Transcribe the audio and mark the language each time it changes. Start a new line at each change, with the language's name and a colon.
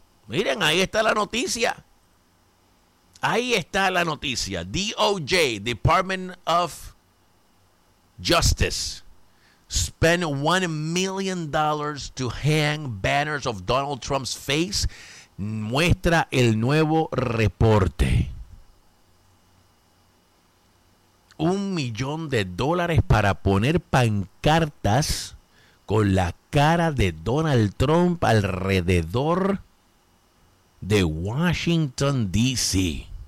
Spanish: Miren, ahí está la noticia. Ahí está la noticia.
English: DOJ, Department of Justice spent $1 million to hang banners of Donald Trump's face
Spanish: muestra el nuevo reporte. $1,000,000 para poner pancartas con la cara de Donald Trump alrededor de Washington, D.C.